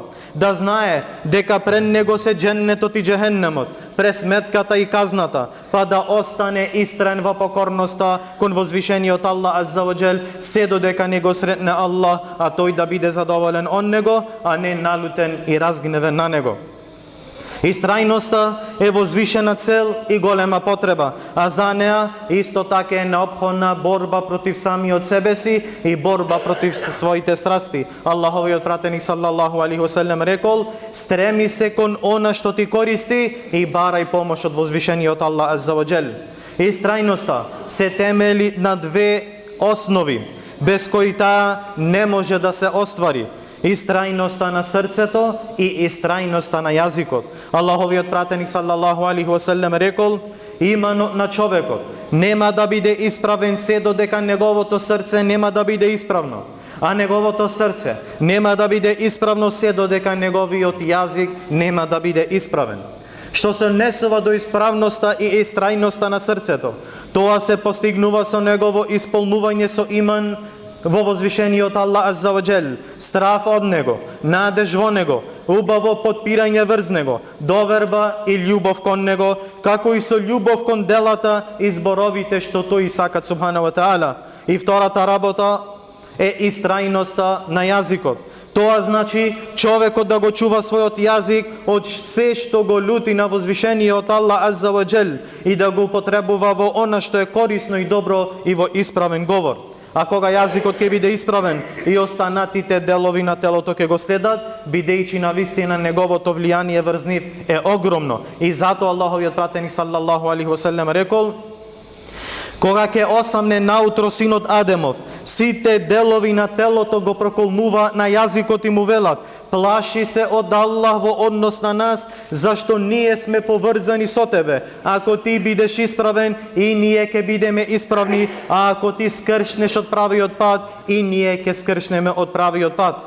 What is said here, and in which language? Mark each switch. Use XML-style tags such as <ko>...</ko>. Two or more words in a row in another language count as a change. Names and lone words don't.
<mk>Да знае дека пред него се дженнетот и джехеннемот, пресметката и казната, па да остане истрен во покорноста кон возвишениот Аллах</mk> <ar>عز وجل</ar> <mk>се додека не го сретне Аллах, а тој да биде задоволен од него, а не налутен и разгневен на него. Истрајноста е возвишена цел и голема потреба, а за неа исто така е неопходна борба против самиот себе си и борба против своите страсти. Аллаховиот пратеник</mk> <ar>صلى الله عليه وسلم</ar> <mk>рекол: стреми се кон она што ти користи и барај помош од возвишениот Аллах</mk> <ar>عز وجل.</ar> <mk>Истрајноста се темели на две основи, без кои таа не може да се оствари: истрајноста на срцето и истрајноста на јазикот. Аллаховиот пратеник</mk> <ar>صلى الله عليه وسلم</ar> <mk>рекол: иманот на човекот нема да биде исправен се додека неговото срце нема да биде исправно. а неговото срце нема да биде исправно се додека неговиот јазик нема да биде исправен. Што се однесува до исправноста и истрајноста на срцето, тоа се постигнува со негово исполнување со иман во возвишениот Аллах</mk> <ar>عز وجل,</ar> <mk>страф од Него, надеж во Него, убаво подпирање врз Него, доверба и љубов кон Него, како и со љубов кон делата и зборовите што тој сакат</mk> <ar>سبحانه وتعالى.</ar> <mk>И втората работа е истрајноста на јазикот. Тоа значи човекот да го чува својот јазик од се што го лути на возвишениот Аллах</mk> <ar>عز وجل</ar> <mk>и да го употребува во она што е корисно и добро и во исправен говор. А кога јазикот ќе биде исправен и останатите делови на телото ќе го следат, бидејќи на вистина неговото влијание врз нив е огромно. И затоа Аллаховиот пратеник</mk> <ar>صلى الله عليه وسلم</ar> <mk>рекол: кога ќе осамне наутро синот Адемов, сите делови на телото го проколнува на јазикот и му велат: плаши се од Аллах во однос на нас, зашто ние сме поврзани со тебе. Ако ти бидеш исправен, и ние ќе бидеме исправни, а ако ти скршнеш од правиот пат, и ние ќе скршнеме од правиот пат.</mk>